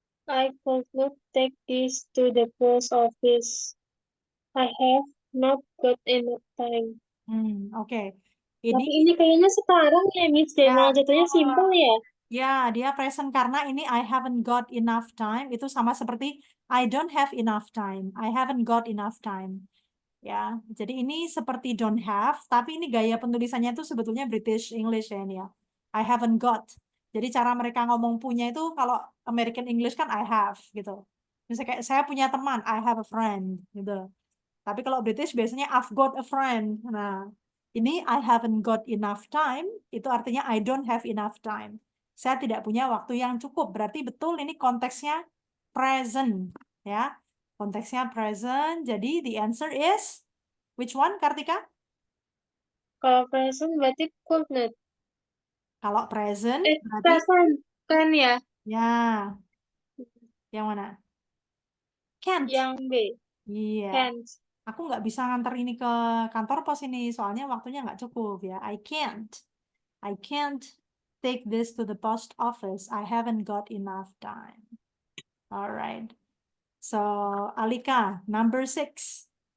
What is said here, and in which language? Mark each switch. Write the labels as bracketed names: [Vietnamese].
[English] I could not take this to the post office. I have not got enough time. [Indonesian] Oke. Tapi Ini ini kayaknya sekarang ya, Miss. Dan malah jatuhnya simple ya. ya, dia present karena ini [English] I haven't got enough time. [Indonesian] Itu sama seperti [English] I don't have enough time. I haven't got enough time. [Indonesian] Ya, jadi ini seperti [English] don't have, [Indonesian] tapi ini gaya penulisannya itu sebetulnya British English ya ini ya. [English] I haven't got. [Indonesian] Jadi cara mereka ngomong punya itu kalau American English kan [English] I have [Indonesian] gitu. Misalnya kayak saya punya teman, [English] I have a friend [Indonesian] gitu. Tapi kalau British biasanya [English] I've got a friend. [Indonesian] Nah, ini [English] I haven't got enough time, [Indonesian] itu artinya [English] I don't have enough time. [Indonesian] Saya tidak punya waktu yang cukup. Berarti betul ini konteksnya present, ya. Konteksnya present. Jadi [English] the answer is which one, Kartika? [Indonesian] Kalau present berarti could not. Kalau present berarti Perasaan kan ya. ya, yang mana? [English] Can't. [Indonesian] Yang B. Iya. [English] Can't. [Indonesian] Aku nggak bisa nganter ini ke kantor pos ini, soalnya waktunya nggak cukup ya. [English] I can't. I can't take this to the post office. I haven't got enough time. All right. So, Alika, number 6.